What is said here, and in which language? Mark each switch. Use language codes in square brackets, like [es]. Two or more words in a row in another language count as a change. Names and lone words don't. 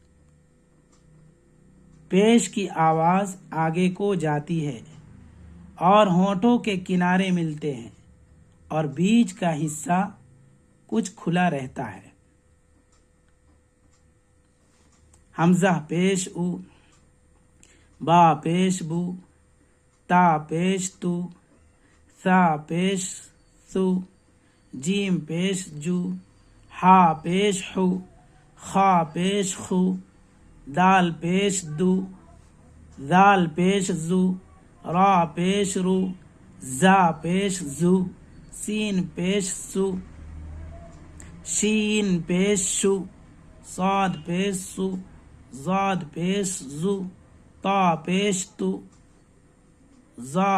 [ur] پیش کی آواز آگے کو جاتی ہے اور ہونٹوں کے کنارے ملتے ہیں، اور بیچ کا حصہ کچھ کھلا رہتا ہے۔ حمزہ پیش او، با پیش بو، تا پیش تو، ثا پیش ثو، جیم پیش جو، ہا پیش ہو، خا پیش خو، دال پیش دو، ذال پیش زو، را پیش رو، زا پیش زو، سین پیش سو، شین پیش شو، صاد پیش سو، زاد پیش زو، تا پیش تو، زا